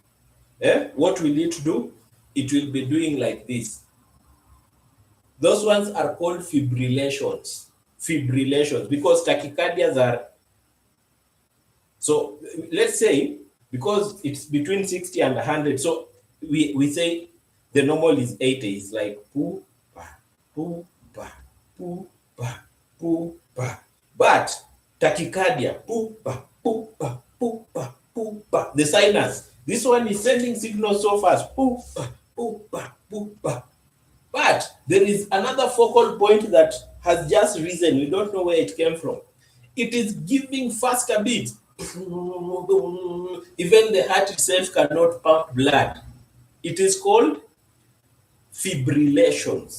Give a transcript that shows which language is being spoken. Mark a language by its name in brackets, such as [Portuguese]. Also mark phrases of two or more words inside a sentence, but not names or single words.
[English] It will be doing like this. Those ones are called fibrillations. fibrillations, because tachycardias are, so let's say, because it's between 60 and 100, so we say the normal is 80, it's like poo, pa, poo, pa, poo, pa, poo, pa. But tachycardia, poo, pa, poo, pa, poo, pa, poo, pa. The sinus, this one is sending signals so fast, poo, pa, poo, pa, poo, pa. But there is another focal point that has just risen. We don't know where it came from. It is giving faster beats. Even the heart itself cannot pump blood. It is called fibrillations.